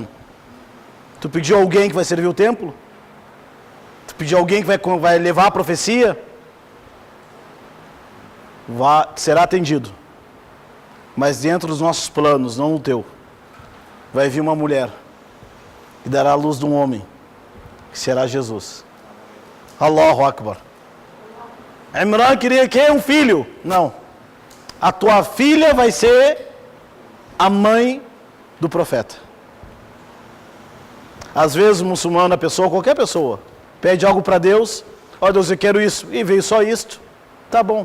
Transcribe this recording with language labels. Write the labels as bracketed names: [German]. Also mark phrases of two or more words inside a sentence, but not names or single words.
[Portuguese] Tu pediu alguém que vai servir o templo? Tu pediu alguém que vai levar a profecia? Será atendido. Mas dentro dos nossos planos, não o teu, vai vir uma mulher que dará a luz de um homem, que será Jesus. [Arabic] الله أكبر. [Portuguese] Imran queria que um filho. Não. A tua filha vai ser a mãe do profeta. Às vezes o muçulmano, a pessoa, qualquer pessoa, pede algo para Deus. Ó Deus, eu quero isso. E veio só isto. Tá bom.